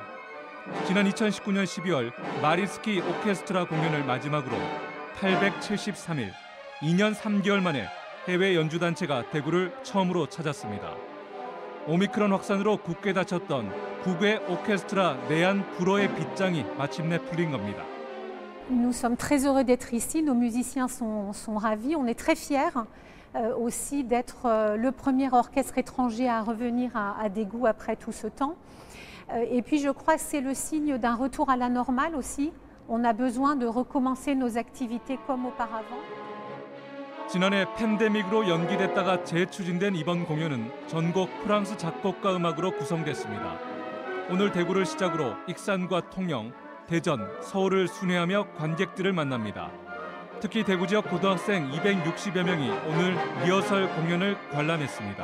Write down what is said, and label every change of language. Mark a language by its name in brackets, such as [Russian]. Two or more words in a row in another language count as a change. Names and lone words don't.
[Korean] 지난 2019년 12월 마리스키 오케스트라 공연을 마지막으로 873일, 2년 3개월 만에 해외 연주단체가 대구를 처음으로 찾았습니다. 오미크론 확산으로 굳게 닫혔던 국외 오케스트라 내한 불어의 빗장이 마침내 풀린 겁니다. [French] Nous sommes très heureux d'être ici. Nos musiciens sont ravis. On est très fiers aussi d'être le premier orchestre étranger à revenir à Daegu après tout ce temps. Et puis je crois que c'est le signe d'un retour à la normale aussi. On a besoin de recommencer nos activités comme auparavant. [Korean] 지난해 팬데믹으로 연기됐다가 재추진된 이번 공연은 전곡 프랑스 작곡가 음악으로 구성됐습니다. 오늘 대구를 시작으로 익산과 통영, 대전, 서울을 순회하며 관객들을 만납니다. 특히 대구 지역 고등학생 260여 명이 오늘 리허설 공연을 관람했습니다.